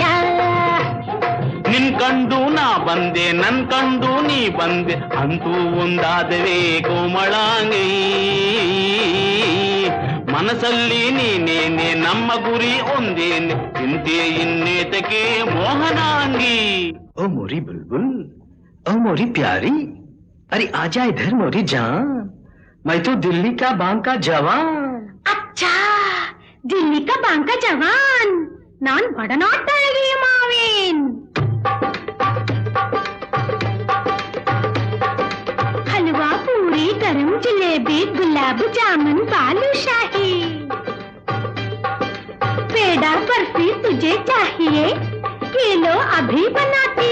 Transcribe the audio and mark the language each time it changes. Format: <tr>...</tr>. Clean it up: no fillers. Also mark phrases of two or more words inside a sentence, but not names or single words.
<kn>ನಿನ್ ಕಂಡು ನಾ ಬಂದೆ, ನನ್ ಕಂಡು ನೀ ಬಂದೆ, ಅಂತೂ ಒಂದಾದವೇ ಕೋಮಳಾಂಗಿ. ಮನಸ್ಸಲ್ಲಿ ನೀನೇನೆ, ನಮ್ಮ ಗುರಿ ಒಂದೇನೆ, ಚಿಂತೆ ಇನ್ನೇತಕ್ಕೆ ಮೋಹನಾಂಗಿ.</kn> <hi>ओ मोरी बुलबुल, ओ मोरी प्यारी, अरे आजा इधर मोरी जान, मैं तो दिल्ली का बांग का जवान.</hi> <ta>அச்சா,</ta> <hi>दिल्ली का बांका जवान,</hi> <ta>நான் வடநாட்டு அழகியமாவேன்.</ta> <hi>हलवा पूरी गरम जलेबी गुलाब जामुन बालूशाही, पेड़ा बर्फी तुझे चाहिए, ये लो अभी बनाती.</hi>